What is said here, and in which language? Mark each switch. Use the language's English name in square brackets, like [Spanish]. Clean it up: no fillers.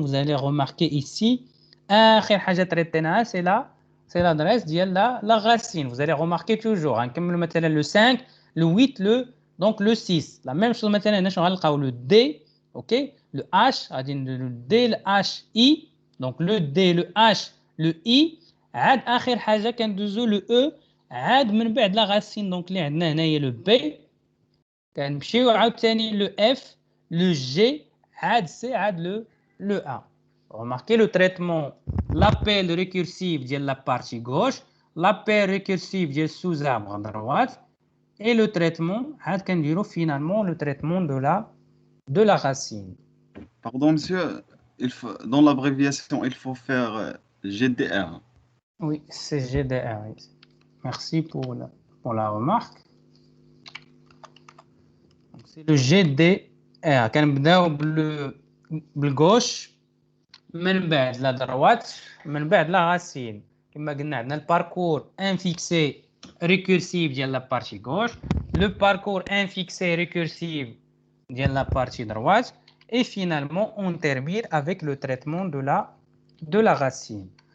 [French] Vous allez remarquer ici, [Arabic] آخر حاجة [French] traitée c'est l'adresse ديال la racine. Vous allez remarquer toujours. [Arabic] نكملوا مثلا [French] le 5, le 8, donc le 6. La même chose [Arabic] مثلا هنا شنو غنلقاو [French] le D, OK, le H, le D, le H, I. Donc le D, le H, le I. [Arabic] عاد آخر حاجة كندوزو le E. عاد من بعد la racine donc اللي عندنا هنايا le B. كنمشيو عاوتاني le F, le G. عاد C, عاد le A. [French] Remarquez le traitement, l'appel récursif de la partie gauche, l'appel récursif du sous-arbre à droite, et le traitement, finalement, le traitement de la racine. Pardon, monsieur, dans l'abréviation, il faut faire GDR. Oui, c'est GDR. Merci pour la remarque. C'est le GDR. [Arabic] كنبداو بالgauche. [French] من بعد la droite, من بعد la racine. [Arabic] كما قلنا عندنا [French] le parcours infixé récursif ديال la partie gauche, le parcours infixé récursif ديال la partie droite, et finalement on termine avec le traitement de la racine.